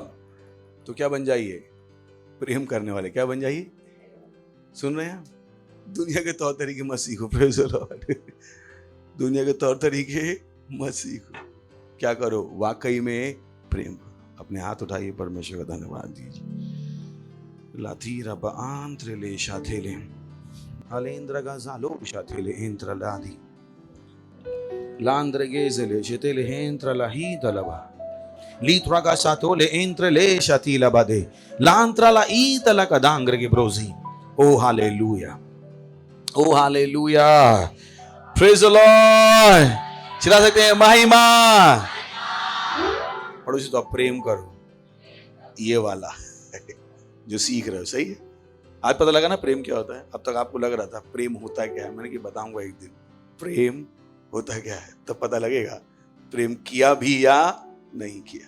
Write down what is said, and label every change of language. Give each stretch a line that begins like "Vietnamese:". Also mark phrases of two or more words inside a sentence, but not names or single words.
Hindi: तो क्या बन जाइए? प्रेम करने वाले। क्या बन जाइए? सुन रहे हैं? दुनिया के तौर तरीके मसीह को।
English: Praise the Lord.
Hindi: दुनिया के तौर तरीके मसीह को। क्या करो? वाकई में प्रेम करो। अपने हाथ उठाइए, परमेश्वर का धन्यवाद दीजिए। लाथीरा बांत्रे ले शाथेले अलेंद्र गाजालो शाथेले एंत्र लादी लांद्र गेजले शेतेले एंत्र लाही दलबा लीथ्रा का सातोले एंत्र ले शातीला बादे लांत्रा ला ईतला का दांग्र के ब्रोजी।
English: O hallelujah, O hallelujah, praise the Lord.
Hindi: चिल्ला सकते हैं महिमा। पड़ोसी तो आप प्रेम करो, ये वाला जो सीख रहे हो, सही है। आज पता लगा ना प्रेम क्या होता है। अब तक आपको लग रहा था प्रेम होता क्या है, मैंने कि बताऊंगा एक दिन प्रेम होता क्या है, तब पता लगेगा प्रेम किया भी या नहीं किया।